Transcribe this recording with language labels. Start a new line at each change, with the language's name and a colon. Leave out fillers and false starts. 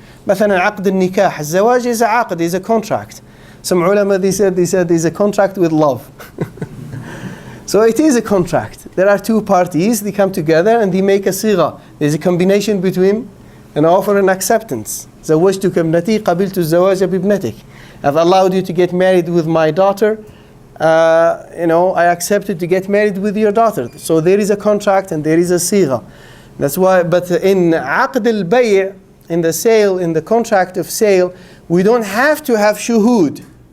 Arabic: مثلا عقد النكاح, الزواج
English: is a aqd, is a contract. Some ulama they said is a contract with love. So it is a contract. There are two parties, they come together and they make a sigha. There's a combination between an offer and acceptance.
Arabic: زوجتك ابنتي قبلت الزواج بابنتك.
English: I've allowed you to get married with my daughter. I accepted to get married with your daughter. So there is a contract and there is a sigha. That's why, but in aqd al-bay', in the sale, in the contract of sale, we don't have to have shuhud.